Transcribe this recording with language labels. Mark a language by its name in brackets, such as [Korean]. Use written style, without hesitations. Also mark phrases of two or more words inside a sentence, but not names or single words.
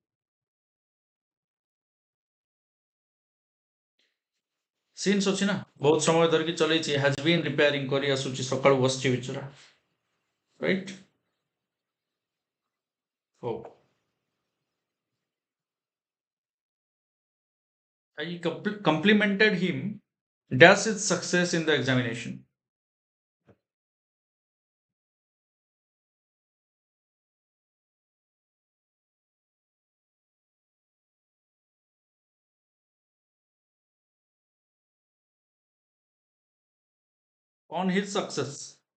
[Odia] since ଅଛି ନା ବହୁତ ସମୟ ଧରିକି ଚଲେଇଛି [English] has been repairing [Odia] କରି ଆସୁଛି ସକାଳୁ ବସିଛି ବିଚରା right [English] ହଉ I complimented him dash his success in the examination on his success